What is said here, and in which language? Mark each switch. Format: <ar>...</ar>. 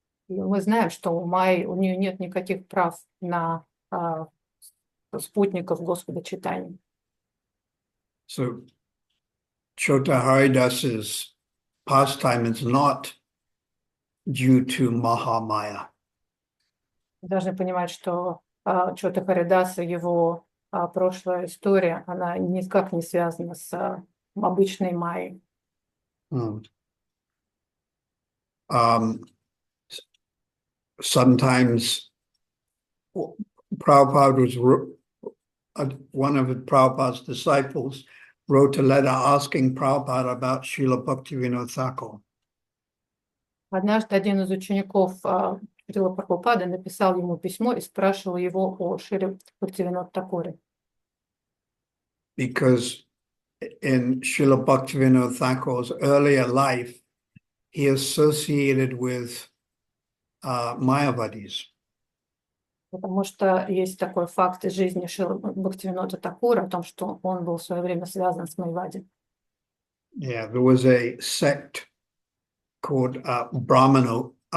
<ru>И мы знаем, что у Майи, у нее нет никаких прав на спутников Господа Чайтаньи.</ru> <en>So Chota Haridas's pastime is not due to Mahamaya.</en> <ru>Мы должны понимать, что Чота Харидаса, его прошлая история, она никак не связана с обычной Майей.</ru> <en>Sometimes Prabhupada one of Prabhupada's disciples wrote a letter asking Prabhupada about Srila Bhaktivinoda Thakur.</en> <ru>Однажды один из учеников Шрила Прабхупады написал ему письмо и спрашивал его о Шриле Бхактивинода Тхакуре.</ru> <en>Because in Srila Bhaktivinoda Thakur's earlier life, he associated with Mayavadis.</en> <ru>Потому что есть такой факт из жизни Шрилы Бхактивинода Тхакура о том, что он был в свое время связан с Майавади.</ru> <en>Yeah, there was a sect called Brahmanos.</en>